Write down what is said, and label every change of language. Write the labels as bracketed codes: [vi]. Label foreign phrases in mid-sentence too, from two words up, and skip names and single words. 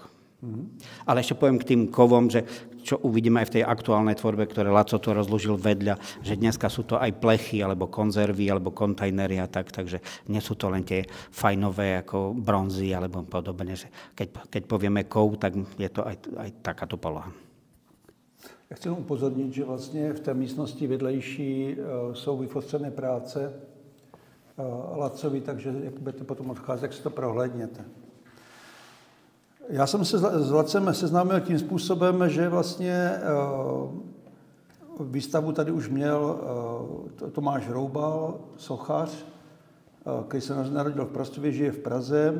[sk] Ale ešte poviem k tým kovom, že čo uvidíme aj v tej aktuálnej tvorbe, ktoré Laco tu rozložil vedľa, že dneska sú to aj plechy, alebo konzervy, alebo kontajnery a tak, takže nie sú to len tie fajnové ako bronzy, alebo podobne. Že keď povieme kov, tak je to aj takáto poloha. [cs] Já chci upozornit, že vlastně v té místnosti vedlejší jsou vyfostřené práce Lacovi, takže jak budete potom odcházet, tak si to prohlédněte. Já jsem se s Lacem seznámil tím způsobem, že vlastně výstavu tady už měl Tomáš Roubal, sochař, který se narodil v Prostově, žije v Praze.